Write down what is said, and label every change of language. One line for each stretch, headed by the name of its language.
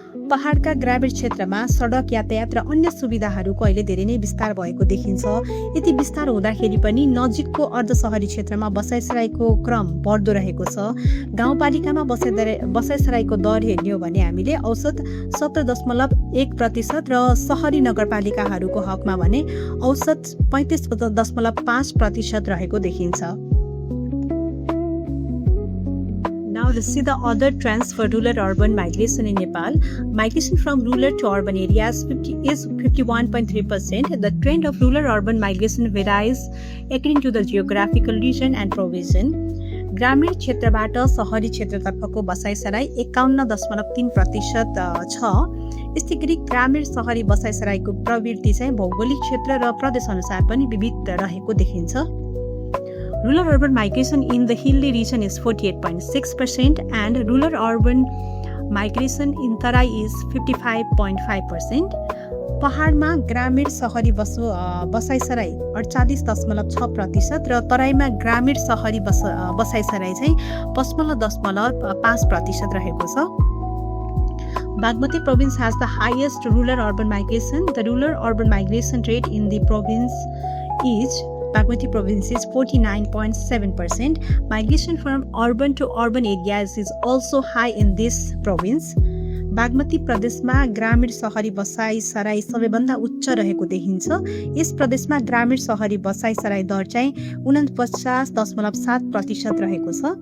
Nepali: पहाडका ग्रामीण क्षेत्रमा सडक यातायात र अन्य सुविधाहरूको अहिले धेरै नै विस्तार भएको देखिन्छ। यति विस्तार हुँदाखेरि पनि नजिकको अर्धशहरी क्षेत्रमा बसाइसराईको क्रम बढ्दो रहेको छ। गाउँपालिकामा बसाइसराईको दर हेर्ने हो भने हामीले औसत 17.1% र सहरी नगरपालिकाहरूको हकमा भने औसत 35.5% रहेको देखिन्छ।
English: Now let's see the other trends for rural-urban migration in Nepal. Migration from rural to urban areas is 51.3%. The trend of rural-urban migration varies according to the geographical region and provision.
Nepali: ग्रामीण क्षेत्रबाट सहरी क्षेत्रतर्फको बसाइसराई 51.3% छ। यस्तै गरी ग्रामीण सहरी बसाइसराईको प्रवृत्ति चाहिँ भौगोलिक क्षेत्र र प्रदेशअनुसार पनि विविध रहेको देखिन्छ।
English: Rural-urban migration in the hilly region is 48.6% and rural-urban migration in Tarai is 55.5%.
Nepali: पहाडमा ग्रामीण सहरी बसाइसराई 48.6% र तराईमा ग्रामीण सहरी बसाइसराई चाहिँ 55.5% रहेको छ।
English: Bagmati province has the highest rural-urban migration. The rural-urban migration rate in the province is Bagmati province is 49.7%. Migration from urban to urban areas is also high in this province.
Nepali: Bagmati प्रदेशमा ग्रामीण सहरी बसाइसराई सबैभन्दा उच्च रहेको देखिन्छ। यस प्रदेशमा ग्रामीण सहरी बसाइसराई दर चाहिँ 49.7% रहेको छ।